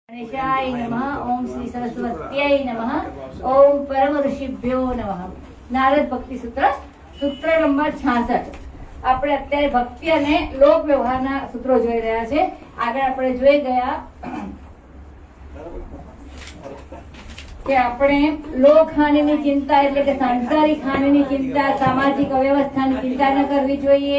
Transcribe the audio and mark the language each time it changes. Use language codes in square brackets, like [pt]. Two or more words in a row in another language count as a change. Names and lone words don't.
[sa] गणेशाय नमः। ओम श्री सरस्वत्यै नमः। ओम परम ऋषिभ्यो नमः। [hi] नारद भक्ति सूत्र सूत्र नंबर 66। [gu] આપણે અત્યારે ભક્તિ અને લોક વ્યવહારના સૂત્રો જોઈ રહ્યા છે। આગળ આપણે જોઈ ગયા કે આપણે લોક હાનિની ચિંતા એટલે કે સાંસારિક હાનિની ચિંતા, સામાજિક અવ્યવસ્થાની ચિંતા ન કરવી જોઈએ।